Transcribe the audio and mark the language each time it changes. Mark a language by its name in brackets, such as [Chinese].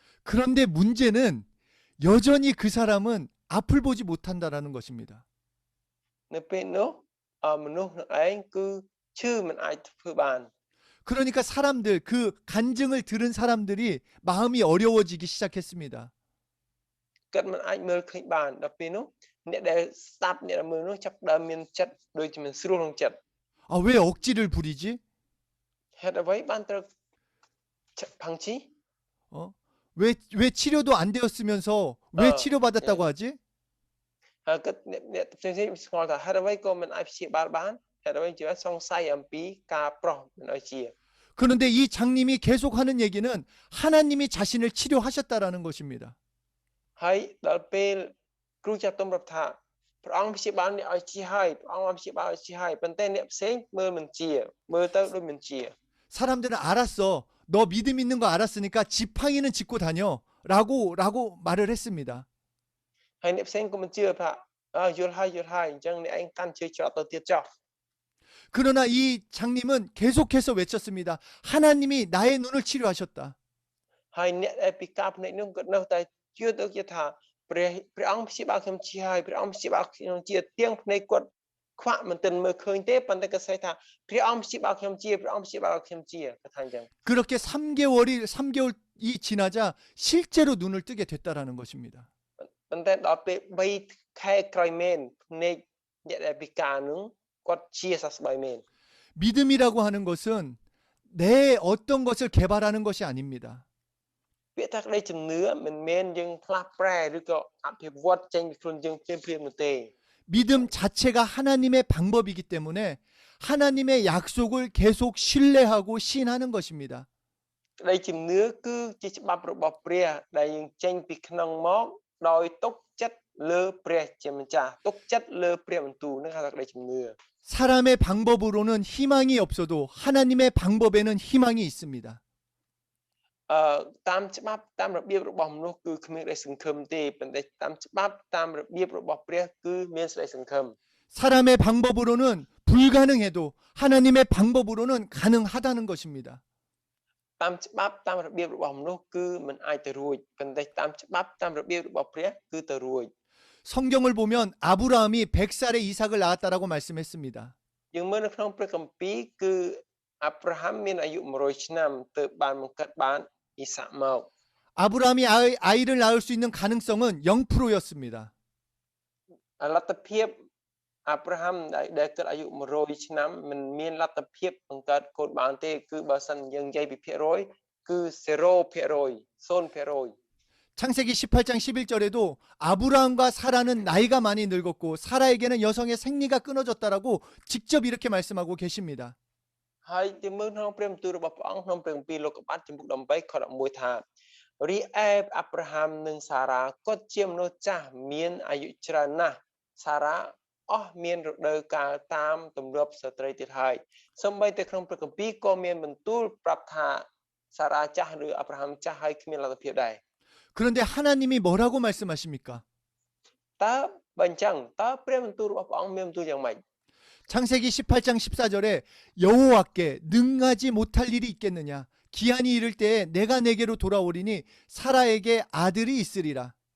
[Korean] 그런데 문제는 여전히 그 사람은 앞을 보지 못한다라는 것입니다. [Khmer] នៅពេលនោះមនុស្សនឹងឯងគឺឈឺមិនអាចធ្វើបាន [Korean] 그러니까 사람들 그 간증을 들은 사람들이 마음이 어려워지기 시작했습니다. [Khmer] គាត់មិនអាចមើលឃើញបានដល់ពេលនោះអ្នកដែលស្ដាប់អ្នកដែលមើលនោះចាប់ផ្ដើមមានចិត្តដូចជាមិនស្រួលក្នុងចិត្ត [Korean] 왜 억지를 부리지? [Khmer] ហេតុអ្វីបានត្រូវផឹងជី [Korean] 왜 치료도 안 되었으면서 왜 치료받았다고 하지? [Khmer] ហើយគាត់អ្នកផ្សេងៗស្គាល់ថាហេតុអ្វីក៏មិនអាចព្យាបាលបានហេតុអ្វីជាសង្ស័យអំពីការប្រោសមិនឲ្យជា [Korean] 그런데 이 장님이 계속하는 얘기는 하나님이 자신을 치료하셨다라는 것입니다. [Khmer] ហើយដល់ពេលគ្រូចាស់ទុំប្រាប់ថាព្រះអង្គព្យាបាលអ្នកឲ្យជាហើយព្រះអង្គព្យាបាលឲ្យជាហើយប៉ុន្តែអ្នកផ្សេងមើលមិនជាមើលទៅដូចមិនជា [Korean] 사람들은 알았어. 너 믿음 있는 거 알았으니까 지팡이는 짚고 다녀라고 말을 했습니다. [Khmer] ហើយអ្នកផ្សេងក៏មិនជឿថាយល់ហើយអញ្ចឹងអ្នកឯងកាន់ជឿច្រត់ទៅទៀតចុះ [Korean] 그러나 이 장님은 계속해서 외쳤습니다. 하나님이 나의 눈을 치료하셨다. [Khmer] ហើយអ្នកដែលពិការភ្នែកនោះគាត់នៅតែជឿទៅជាថាព្រះអង្គព្យាបាលខ្ញុំជាហើយព្រះអង្គព្យាបាលខ្ញុំជាទៀងភ្នែកគាត់ខ្វាក់មិនទាន់មើលឃើញទេប៉ុន្តែគាត់ស្អីថាព្រះអង្គព្យាបាលខ្ញុំជាព្រះអង្គព្យាបាលខ្ញុំជាគាត់ថាអញ្ចឹង [Korean] 그렇게 3개월이 지나자 실제로 눈을 뜨게 됐다라는 것입니다. [Khmer] ប៉ុន្តែដល់ពេល3ខែក្រោយមែនភ្នែកអ្នកដែលពិការនោះគាត់ជាសះស្បើយមែន [Korean] 믿음이라고 하는 것은 내 어떤 것을 개발하는 것이 아닙니다. [Khmer] ពាក្យថាក្តីជំនឿមិនមែនយើងផ្លាស់ប្រែឬក៏អភិវឌ្ឍចេញពីខ្លួនយើងព្រាមៗនោះទេ [Korean] 믿음 자체가 하나님의 방법이기 때문에 하나님의 약속을 계속 신뢰하고 시인하는 것입니다. [Khmer] ក្តីជំនឿគឺជាច្បាប់របស់ព្រះដែលយើងចេញពីក្នុងមកដោយទុកចិត្តលើព្រះជាម្ចាស់ទុកចិត្តលើព្រះបន្ទូលនឹងហៅថាក្តីជំនឿ [Korean] 사람의 방법으로는 희망이 없어도 하나님의 방법에는 희망이 있습니다. [Khmer] តាមច្បាប់តាមរបៀបរបស់មនុស្សគឺគ្មានក្តីសង្ឃឹមទេប៉ុន្តែតាមច្បាប់តាមរបៀបរបស់ព្រះគឺមានសេចក្តីសង្ឃឹម [Korean] 사람의 방법으로는 불가능해도 하나님의 방법으로는 가능하다는 것입니다. [Khmer] តាមច្បាប់តាមរបៀបរបស់មនុស្សគឺមិនអាចទៅរួចប៉ុន្តែតាមច្បាប់តាមរបៀបរបស់ព្រះគឺទៅរួច [Korean] 성경을 보면 아브라함이 100살에 이삭을 낳았다라고 말씀했습니다. [Khmer] យើងមើលនៅក្នុងព្រះគម្ពីរគឺអាប់រ៉ាហាំមានអាយុ100ឆ្នាំទើបបានបង្កើតបានអ៊ីសាក់មក [Korean] 아브라함이 아이를 낳을 수 있는 가능성은 0%였습니다. [Khmer] លទ្ធភាពអាប់រ៉ាហាំដែលកើតអាយុ100ឆ្នាំមិនមានលទ្ធភាពបង្កើតកូនបានទេគឺបើសិនយើងនិយាយពីភាគរយគឺ 0%. [Korean] 창세기 18장 11절에도 아브라함과 사라는 나이가 많이 늙었고 사라에게는 여성의 생리가 끊어졌다라고 직접 이렇게 말씀하고 계십니다. [Khmer] ហើយយើងមើលក្នុងព្រះបន្ទូលរបស់ព្រះអង្គក្នុងព្រះគម្ពីរលោកុបាទចំពុក18ខ11ថារីឯអាប់រ៉ាហាំនិងសារ៉ាគាត់ជាមនុស្សចាស់មានអាយុច្រើនណាស់សារ៉ាអស់មានរដូវកាលតាមទម្លាប់ស្ត្រីទៀតហើយសូម្បីតែក្នុងព្រះគម្ពីរក៏មានបន្ទូលប្រាប់ថា សារ៉ាចាស់ឬអាប់រ៉ាហាំចាស់ហើយគ្មានលទ្ធភាពដែរ [Korean] 그런데 하나님이 뭐라고 말씀하십니까? [Khmer] តើបើអញ្ចឹងតើព្រះបន្ទូលរបស់ព្រះអង្គមានបន្ទូលយ៉ាងម៉េច [Korean] 창세기 18장 14절에 여호와께 능하지 못할 일이 있겠느냐? 기한이 이를 때에 내가 내게로 돌아오리니 사라에게 아들이 있으리라.